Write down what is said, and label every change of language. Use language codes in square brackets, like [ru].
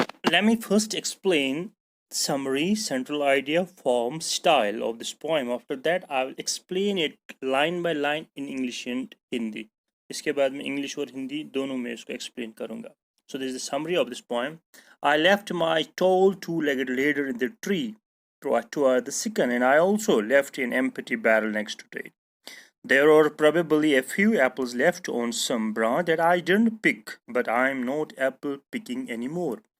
[en] Let me first explain summary, central idea, form, style of this poem. After that, I will explain it line by line in English and Hindi. [hi] इसके बाद मैं English और हिंदी दोनों में इसको explain करूँगा. [en] So this is the summary of this poem. I left my tall two-legged ladder in the tree toward the second, and I also left an empty barrel next to it. There are probably a few apples left on some branch that I didn't pick, but I'm not apple picking anymore.